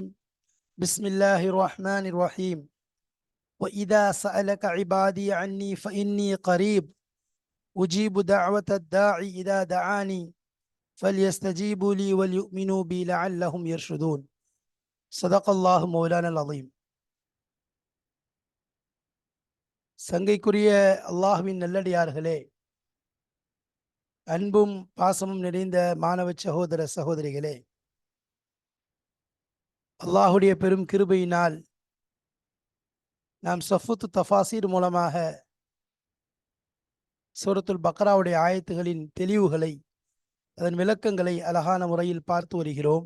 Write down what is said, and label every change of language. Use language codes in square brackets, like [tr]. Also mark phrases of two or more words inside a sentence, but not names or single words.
[ar] بسم الله الرحمن الرحيم. وإذا سألك عبادي عني فإني قريب أجيب دعوة الداعي إذا دعاني فليستجيبوا لي وليؤمنوا بي لعلهم يرشدون. صدق الله مولانا العظيم. [ta] சங்கைக்குரிய அல்லாஹ்வின் நல்லடியார்களே, அன்பும் பாசமும் நிறைந்த மாணவ சகோதர சகோதரிகளே, அல்லாஹுடைய பெரும் கிருபையினால் நாம் சஃபுத்து தஃபாசீர் மூலமாக சூரத்துல் பக்ராவுடைய ஆயத்துகளின் தெளிவுகளை, அதன் விளக்கங்களை அழகான முறையில் பார்த்து வருகிறோம்.